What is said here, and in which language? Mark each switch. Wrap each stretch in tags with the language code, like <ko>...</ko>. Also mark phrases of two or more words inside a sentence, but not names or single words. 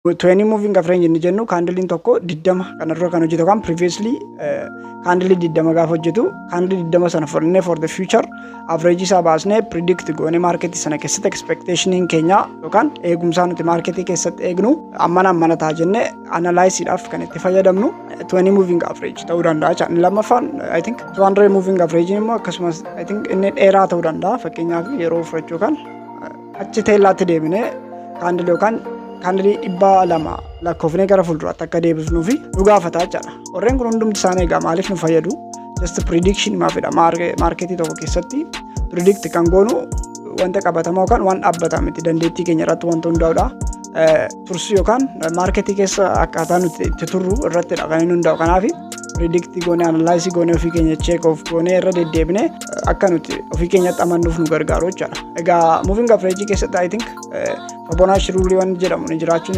<om>20</om> <en>moving average</en> <om>inni jennu candle tokko 20 kanarra kan hojjetu kan</om> <en>previously candle</en> <om>20 gaafa hojjetu candle 20 sana fudhannee</om> <en>for the future average</en> <om>isaa baasnee predict goone market sana keessatti expectation keenya yookaan eegumsa nuti market keessatti eegnu ammana ta'a jennee analyze dhaaf kan itti fayyadamnu 20</om> <en>moving average</en> <om>ta'uu danda'a. Channel lammaffaan</om> <en>I think 200 moving average</en> <om>immoo akkasumas</om> <en>I think</en> <om>inni dheeraa ta'uu danda'a. Fakkeenyaaf yeroo fudhachuu kan achi teellaatti deebinee candle yookaan candle 200 lakkoofnee gara fuulduraatti akka deebisnuu fi nu gaafata jechuudha. Warreen kun hundumti isaanii egaa maaliif nu fayyadu?</om> <en>Just prediction maafidha.</en> <om>Marketii tokko keessatti predict kan goonu wanta qabatamaa yookaan waan dhaabbataa miti dandeettii keenya irratti wanta hundaa'udha. Tursi yookaan marketii keessa akkaataa nuti itti turru irrattidha kan inni hundaa'u. Kanaaf predict goone analyze goone ofii keenya</om> <en>check of</en> <om>goone irra deddeebine akka nuti ofii keenyatti amannuuf nu gargaaru jechuudha. Egaa</om> <en>moving average</en> <om>keessatti</om> <en>I think Fibonacci rule</en> <om>waan jedhamu ni jiraachuu</om>